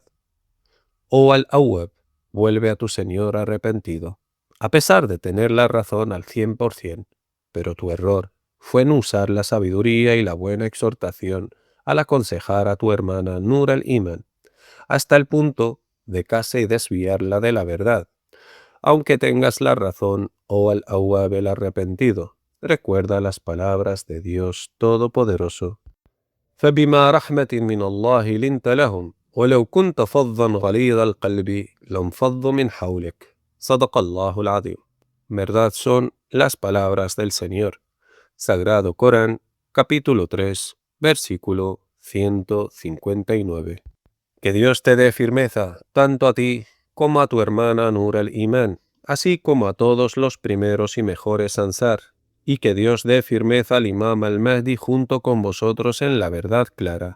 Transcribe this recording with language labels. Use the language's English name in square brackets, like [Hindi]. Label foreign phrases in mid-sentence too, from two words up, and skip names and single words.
[Spanish] Oh Al-Awwab, vuelve a tu Señor arrepentido, a pesar de tener la razón al 100%, pero tu error fue en usar la sabiduría y la buena exhortación al aconsejar a tu hermana Nur al-Iman, hasta el punto de casi desviarla de la verdad. Aunque tengas la razón, oh Al-Awwab el arrepentido, recuerda las palabras de Dios Todopoderoso. [Arabic] فبما رحمة من الله لنت لهم ولو كنت فظا غليظ القلب لانفضوا من حولك. صدق الله العظيم. [Spanish] Verdad son las palabras del Señor. Sagrado Corán, capítulo 3, versículo 159. Que Dios te dé firmeza, tanto a ti como a tu hermana Nur al-Imán, así como a todos los primeros y mejores Ansar, y que Dios dé firmeza al Imam al-Mahdi junto con vosotros en la verdad clara.